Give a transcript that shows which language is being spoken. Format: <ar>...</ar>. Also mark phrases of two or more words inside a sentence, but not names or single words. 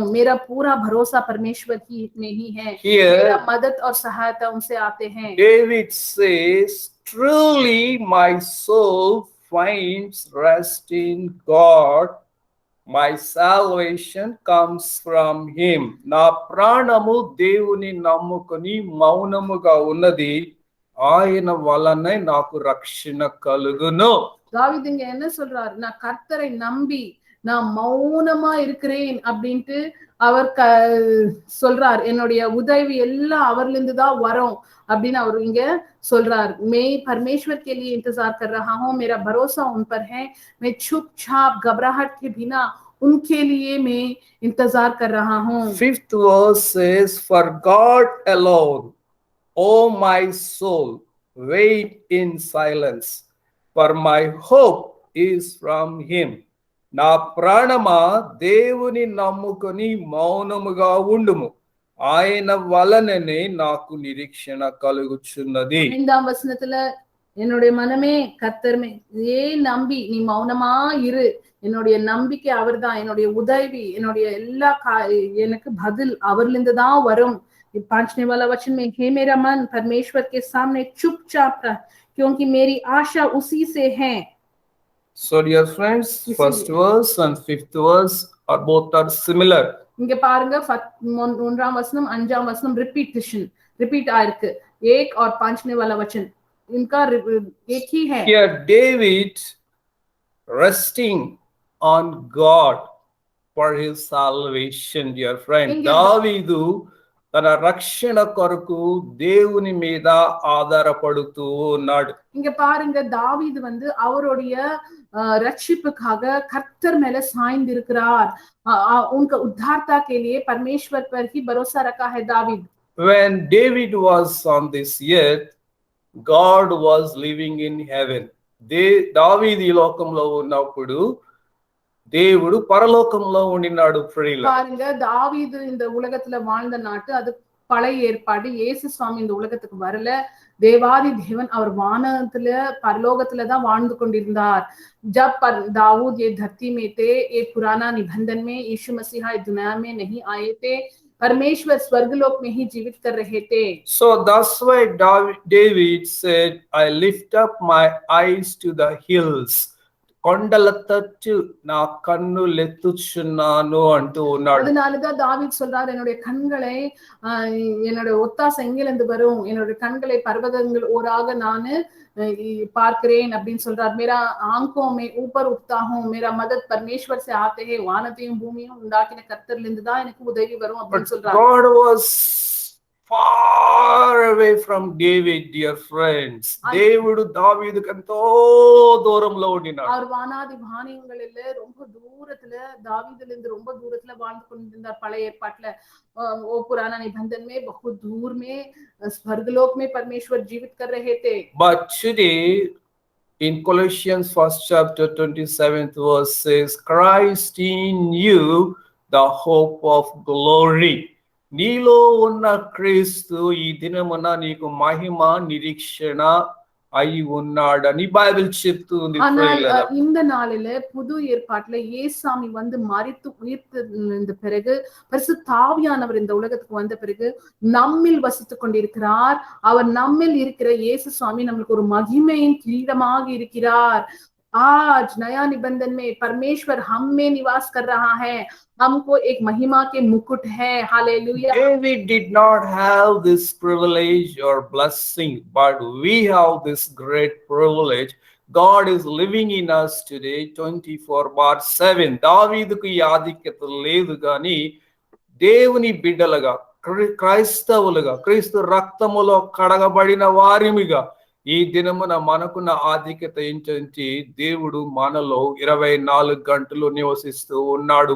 <hi>मेरा पूरा भरोसा परमेश्वर ही में ही है. मेरा मदद और सहायता उनसे आते हैं.</hi> <en>David says, truly my soul finds rest in God. My salvation comes from him.</en> <te>నా ప్రాణము దేవుని నమ్ముకొని మౌనముగా ఉన్నది, ఆయన వలనే నాకు రక్షణ కలుగును.</te> <ta>தாவீது இங்க என்ன சொல்றாரு? நான் கர்த்தரை நம்பி நான் மௌனமா இருக்கிறேன் அப்படின்ட்டு அவர் சொல்றார். என்னுடைய உதவி எல்லாம் அவர்ல இருந்து தான் வரும் அப்படின்னு அவர் இங்க சொல்றார்.</ta> <hi>मैं परमेश्वर के लिए इंतजार कर रहा हूँ, मेरा भरोसा उन पर है, मैं चुपचाप घबराहट के बिना उनके लिए मैं इंतजार कर रहा हूँ.</hi> <en>5th verse says, for God alone, O my soul, wait in silence, for my hope is from him.</en> <te>నా ప్రాణమా దేవుని నమ్ముకొని మౌనముగా ఉండుము, ఆయన వలననే నాకు నిరీక్షణ కలుగుచున్నది.</te> <ta>5ஆம் வசனத்துல என்னுடைய மனமே கர்த்தர்மே நம்பி நீ மௌனமா இரு, என்னுடைய நம்பிக்கை அவர்தான், என்னுடைய உதவி என்னுடைய எல்லா எனக்கு பதில் அவர்ல இருந்து தான் வரும்.</ta> <hi>5वें वाला वचन में, हे मेरा मन परमेश्वर के सामने चुपचाप रह, क्योंकि मेरी आशा उसी से है.</hi> <en>So dear friends, first verse and 5th verse are both are similar.</en> <ta>இங்க பாருங்க 1ஆம் வசனம் 5ஆம் வசனம் ரிப்பீட் ஆயிருக்கு.</ta> <hi>1 और 5वें वाला वचन इनका एक ही है.</hi> <en>Here David resting on God for his salvation, dear friend.</en> <te>దావీదు తన రక్షణ కొరకు దేవుని మీద ఆధారపడుతూ ఉన్నాడు.</te> <ta>இங்க பாருங்க, தாவீது அவருடைய रक्षिப்புக்காக கர்த்தர் மேல சாய்ந்து இருக்கிறார்.</ta> <hi>उनका उद्धारता के लिए परमेश्वर पर ही भरोसा रखा है दावीद.</hi> <en>When David was on this earth, God was living in heaven.</en> <te>దావీదు ఈ లోకంలో ఉన్నప్పుడు దేవుడు పరలోకంలో ఉండినాడు.</te> <ta>பாருங்க, தாவீது இந்த உலகத்துல வாழ்ந்த நாட்டு அது பழைய ஏற்பாடு. இயேசு சுவாமி இந்த உலகத்துக்கு வரல. தேவாதி தேவன் அவர் வானத்துல பரலோகத்துல தான் வாழ்ந்து கொண்டிருந்தார்.</ta> <hi>जब दाऊद ये धरती में थे, ये पुराना निबंधन में यीशु मसीहा इस दुनिया में नहीं आए थे, परमेश्वर स्वर्गलोक में ही जीवित कर रहे थे.</hi> <en>So that's why David said, I lift up my eyes to the hills.</en> <te>కొండల తట్టు నా కన్నులెత్తుచున్నాను అంటూ ఉన్నాడు.</te> <ta>அதனாலதான் தாவீது சொல்றார், என்னுடைய கண்களை என்னோட ஒத்தாசை எங்கிலிருந்து வரும், என்னோட கண்களை பர்வதங்கள் ஓராக நானு பார்க்கிறேன் அப்படின்னு சொல்றார்.</ta> <hi>मेरा आंखों में ऊपर उठता हूं, मेरा मदद परमेश्वर से आते हैं.</hi> <ta>வானத்தையும் பூமியும் உண்டாக்கின கர்த்தரிலிருந்து தான் எனக்கு உதவி வரும் அப்படின்னு சொல்றார்.</ta> <en>God was far away from David, dear friends.</en> <te>దేవుడు దావీదుకు ఎంతో దూరంలో ఉండినాడు.</te> <ta>அவர் வானாதி வானியங்களில ரொம்ப தூரத்துல தாவீதுல இருந்து ரொம்ப தூரத்துல வாழ்ந்து கொண்டிருந்தார் பழைய ஏற்பாட்டுல</ta> <hi>वो पुराना निबंधन में बहुत दूर में स्वर्गलोक में परमेश्वर जीवित कर रहे थे.</hi> <en>But today in Colossians 1st chapter 27th verse says, Christ in you, the hope of glory.</en> <te>నీలో ఉన్న క్రీస్తు ఈ దినమున నీకు మహిమ నిరీక్షణ అయి ఉన్నాడని బైబిల్ చెప్తుంది.</te> <ta>இந்த நாளில புது ஏற்பாட்டுல இயேசுசாமி வந்து மரித்து உயிர்த்த பிறகு பரிசுத்த ஆவியானவர் இந்த உலகத்துக்கு வந்த பிறகு நம்மில் வசித்துக் கொண்டிருக்கிறார். அவர் நம்மில் இருக்கிற இயேசுசாமி நம்மளுக்கு ஒரு மகிமையின் கிரீடமாக இருக்கிறார்.</ta> <hi>आज नया निबंधन में परमेश्वर हम में निवास कर रहा है. हमको एक महिमा के मुकुट है. हालेलुया.</hi> <en>David did not have this privilege or blessing, but we have this great privilege. God is living in us today 24/7.</en> <te>దావీదుకు ఈ ఆధిక్యత లేదు కానీ దేవుని బిడ్డలుగా క్రైస్తవులుగా క్రీస్తు రక్తములో కడగబడిన వారిమిగా ఈ దినమున మనకున్న ఆధిక్యత ఏంటంటే దేవుడు మనలో 24 గంటలు నివసిస్తూ ఉన్నాడు.</te>